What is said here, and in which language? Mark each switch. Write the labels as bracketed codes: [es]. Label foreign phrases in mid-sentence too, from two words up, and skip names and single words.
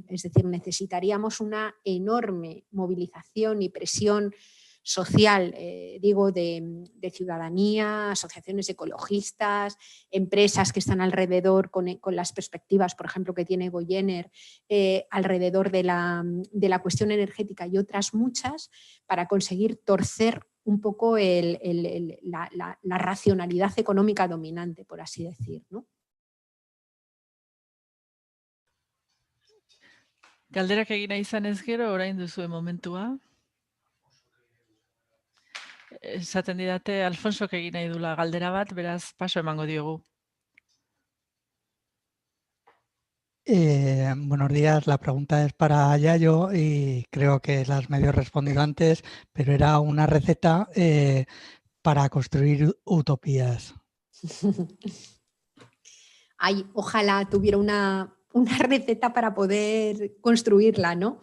[es] Es decir, necesitaríamos una enorme movilización y presión social, digo, de ciudadanía, asociaciones ecologistas, empresas que están alrededor con las perspectivas, por ejemplo, que tiene Goyener, alrededor de la cuestión energética y otras muchas, para conseguir torcer un poco la racionalidad económica dominante, por así decir, ¿no? [eu] Galderak egin nahi izanez gero, orain duzue momentua. Esaten didate Alfonsok egin nahi dula galdera bat, beraz paso emango diogu. [es] Buenos días, la pregunta es para Yayo y creo que la has medio respondido antes, pero era una receta para construir utopías. Ay, ojalá tuviera una receta para poder construirla, ¿no?